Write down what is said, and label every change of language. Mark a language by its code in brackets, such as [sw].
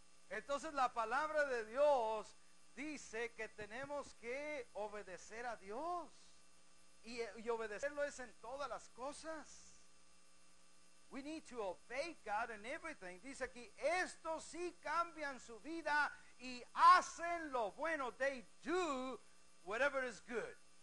[es] Entonces la palabra de Dios dice que tenemos que obedecer a Dios, y obedecerlo es en todas las cosas. [en] We need to obey God in everything. [es] Dice aquí, estos sí cambian su vida y hacen lo bueno. [en] They do whatever is good.